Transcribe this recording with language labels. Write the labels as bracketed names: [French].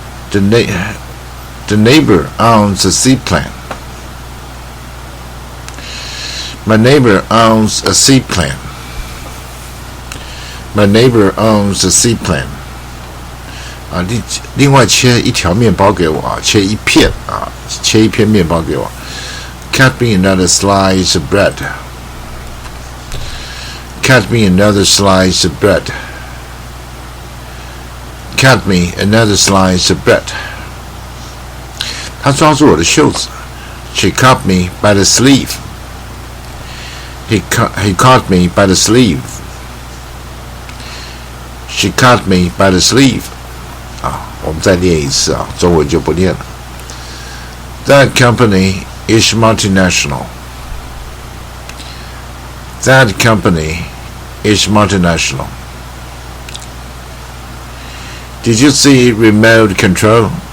[English] The neighbor owns a seaplane. My neighbor owns a seaplane.My neighbor owns a seaplane. [Chinese] 另外切一条面包给我切一片面包给我。 [English] Cut me another slice of bread. Cut me another slice of bread. Cut me another slice of bread. [Chinese] 他抓住我的袖子 [English] She caught me by the sleeve. He caught me by the sleeve.She caught me by the sleeve. [Chinese] 我们再念一次中文就不念了。 [English] That company is multinational. That company is multinational. Did you see remote control?